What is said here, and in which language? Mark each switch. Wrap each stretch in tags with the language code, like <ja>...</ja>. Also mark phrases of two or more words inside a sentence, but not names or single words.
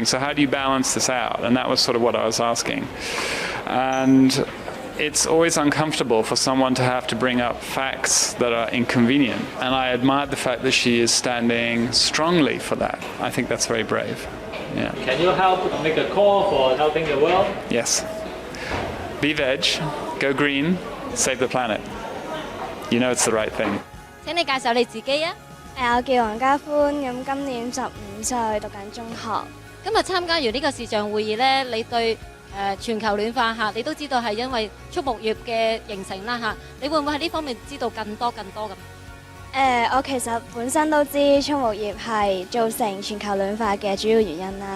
<en>So how do you balance this out? And that was sort of what I was asking. And it's always uncomfortable for someone to have to bring up facts that are inconvenient. And I admired the fact that she is standing strongly for that. I think that's very brave. Yeah. Can you help make a call for helping the world? Yes. Be veg, go green, save the planet. You know it's the right thing.</en> <yue>請你介紹你自己啊。我叫黃家歡，咁今年15歲，讀緊中學。今日參加完呢個視像會議咧，你對全球暖化嚇，你都知道係因為畜牧業嘅形成啦嚇，你會唔會喺呢方面知道更多咁？我其實本身都知畜牧業係造成全球暖化嘅主要原因啦。</yue>